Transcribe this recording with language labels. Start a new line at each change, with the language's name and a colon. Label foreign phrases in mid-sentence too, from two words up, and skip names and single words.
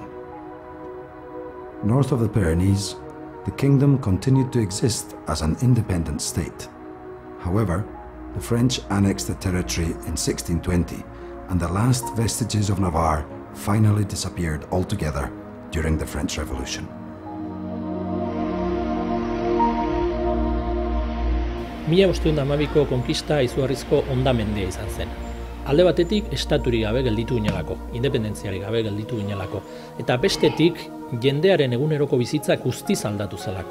English: North of the Pyrenees, the kingdom continued to exist as an independent state. However, the French annexed the territory in 1620, and the last vestiges of Navarre finally disappeared altogether during the French Revolution.
Basque: Mila 1512ko konkista izugarrizko hondamendia izan zen. Alde batetik estaturik gabe gelditu ginelako, independentziarik gabe gelditu ginelako, eta bestetik jendearen eguneroko bizitza guztiz aldatu zelako.